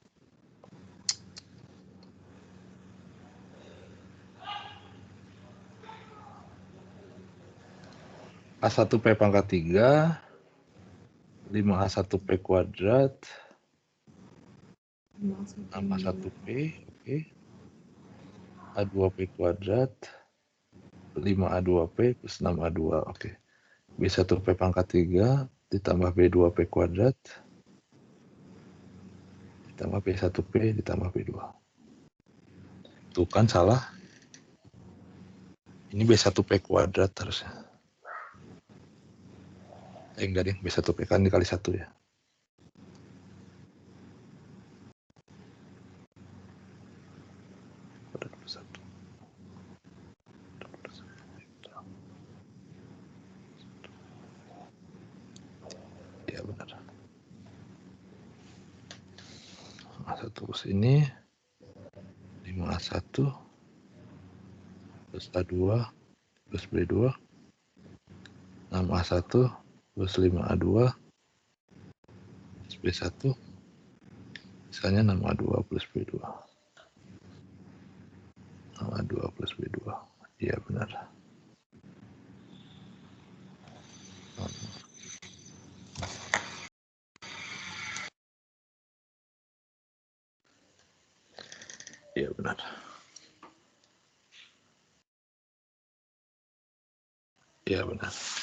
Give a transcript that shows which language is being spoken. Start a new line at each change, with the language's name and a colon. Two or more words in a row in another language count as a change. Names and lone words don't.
Indonesian: A1 P pangkat 3 5A1 P kuadrat tambah 1 P, oke. A2 P kuadrat 5A2 P plus 6A2, oke. B1 P pangkat 3 ditambah B2 P kuadrat ditambah B1 P ditambah B2. Tuh kan salah. Ini B1 P kuadrat harusnya. Enggak deh, B1 P kan dikali 1 ya. Ya benar. A1 plus ini 5A1 plus A2 plus B2 6A1 plus 5A2 plus B1 misalnya 6A2 plus B2 6A2 plus B2. Iya benar. Iya benar. Iya benar.